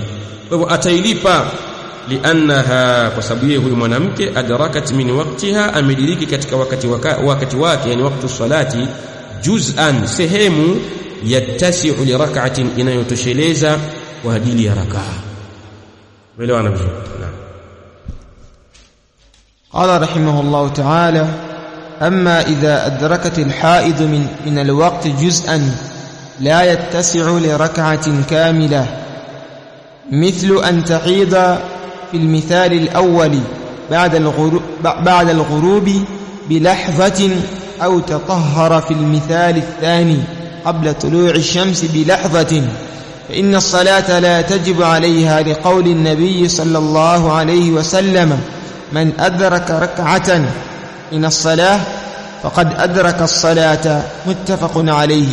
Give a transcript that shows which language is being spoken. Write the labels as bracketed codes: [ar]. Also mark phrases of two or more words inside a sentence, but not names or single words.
[sw] Kwa hivyo atailipa, liannaha, kwa sababu yeye huyu mwanamke [ar] أدركت من وقتها, [sw] amediriki katika wakati wake, yani wakati salati, juz'an, sehemu, [ar] يتسع لركعة, [sw] inayotosheleza kwa ajili ya rakaa. Elewana vizuri. [ar] قال رحمه الله تعالى: أما إذا أدركت الحائض من الوقت جزءا لا يتسع لركعة كاملة، مثل أن تحيض في المثال الأول بعد الغروب بلحظة، أو تطهر في المثال الثاني قبل طلوع الشمس بلحظة، فإن الصلاة لا تجب عليها، لقول النبي صلى الله عليه وسلم: من أدرك ركعة من الصلاة فقد أدرك الصلاة، متفق عليه.